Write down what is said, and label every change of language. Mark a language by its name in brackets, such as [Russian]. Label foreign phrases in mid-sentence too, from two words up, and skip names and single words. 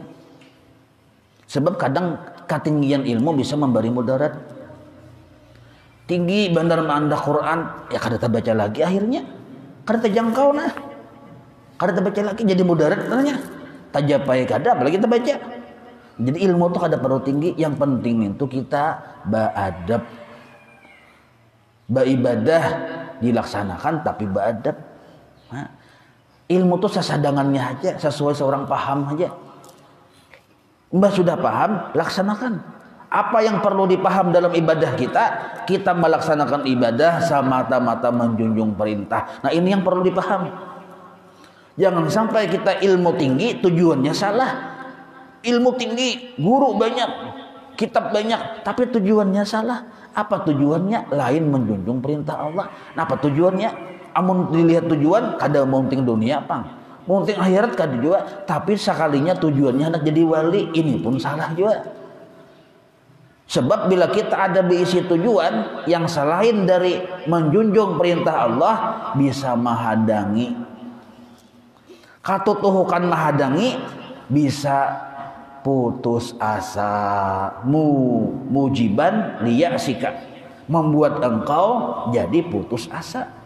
[Indonesian] Sebab kadang ketinggian ilmu bisa memberi mudarat. [Banjar] Tinggi bandar manda Quran, ya kada terbaca lagi akhirnya. Kada terjangkau nah. Kada terbaca lagi jadi mudarat katanya. Tajapai kada apalagi kita baca. Jadi ilmu itu kada perlu tinggi, yang penting itu kita beradab. [Indonesian] Beribadah dilaksanakan tapi beradab. [Banjar] Nah, ilmu itu sesadangannya aja, sesuai seorang paham aja. Mbak sudah paham, laksanakan. Apa yang perlu dipaham dalam ibadah kita, kita melaksanakan ibadah semata-mata menjunjung perintah. [Indonesian] Nah ini yang perlu dipaham. Jangan sampai kita ilmu tinggi tujuannya salah. Ilmu tinggi, guru banyak, kitab banyak, tapi tujuannya salah. Apa tujuannya? Lain menjunjung perintah Allah. Nah, apa tujuannya? [Banjar] Amun dilihat tujuan, kada munting dunia pang, munting akhirat kada juga. [Indonesian] Tapi sekalinya tujuannya hendak jadi wali, ini pun salah juga. Sebab bila kita ada diisi tujuan yang selain dari menjunjung perintah Allah, bisa menghadangi. [Banjar] Katutuhukan menghadangi, bisa putus asa, [Arabic] موجبا ليأسك, [Banjar] membuat engkau jadi putus asa.